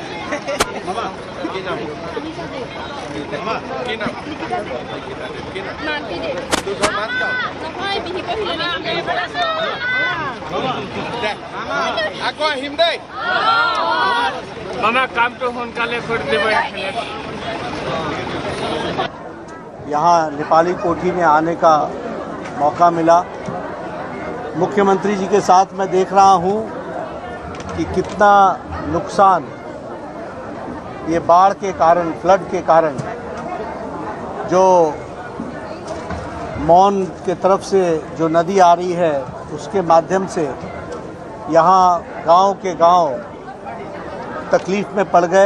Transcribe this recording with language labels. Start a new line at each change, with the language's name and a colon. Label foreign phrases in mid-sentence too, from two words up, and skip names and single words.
Assamese: কি নাম? কি নাম? আকৌ আহিম দেই। মামা কামটো সোনকালে কৰি দিব।
Hindi: यहाँ नेपाली कोठी में आने का मौका मिला। मुख्यमंत्री जी के साथ मैं देख रहा हूँ कि कितना नुकसान ये बाढ़ के कारण, फ्लड के कारण, जो मौन के तरफ से जो नदी आ रही है उसके माध्यम से यहाँ गांव के गांव तकलीफ़ में पड़ गए।